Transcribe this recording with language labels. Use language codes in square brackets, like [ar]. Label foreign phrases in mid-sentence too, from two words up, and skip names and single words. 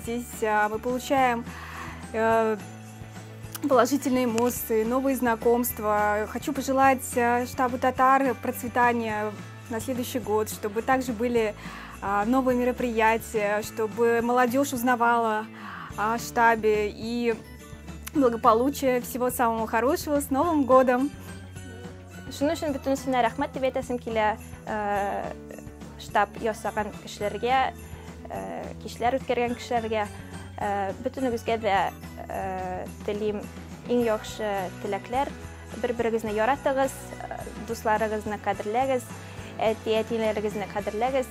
[ru] Здесь мы получаем положительные эмоции, новые знакомства. Хочу пожелать штабу татар процветания на следующий год, чтобы также были новые мероприятия, чтобы молодежь узнавала о штабе и благополучия, всего самого хорошего, с Новым годом! [tt] Шуның өчен бөтенесенә рәхмәт дип әйтәсем килә. Штаб ясаган кешеләргә, кичләр үткәргән кешеләргә, бөтенегезгә дә телим иң яхшы теләкләр. Бер-берегезне яратыгыз, дусларыгызны кадерләгез, әти-әтиләрегезне кадерләгез.